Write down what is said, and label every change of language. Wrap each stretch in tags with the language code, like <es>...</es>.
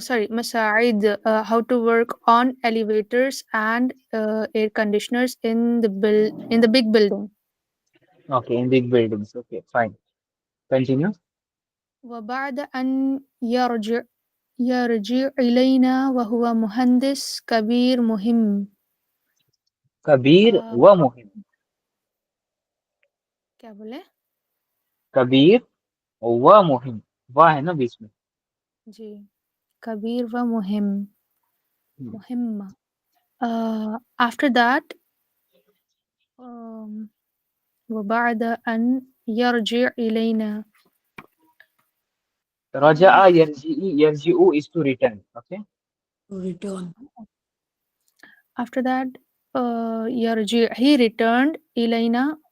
<en>مساعد, how to work on elevators and air conditioners in the big building. Okay, in big buildings. Okay, fine. Continue.</en> <ar>وبعد أن يرجع إلينا وهو مهندس كبير مهم. कबीर व मुहिम.</ar> <hi>क्या बोले?</hi> <ar>कबीर व मुहिम,</ar> <hi>वाह है ना बीच में.</hi> <ar>जी, कबीर व मुहिम. मुहिम.</ar> <en>After that,</en> <ar>وبعد أن يرجع إلينا. रजा यरजिउ</ar> <en>is to return. Okay. To return. After that, يرجع, he returned إلينا.</en>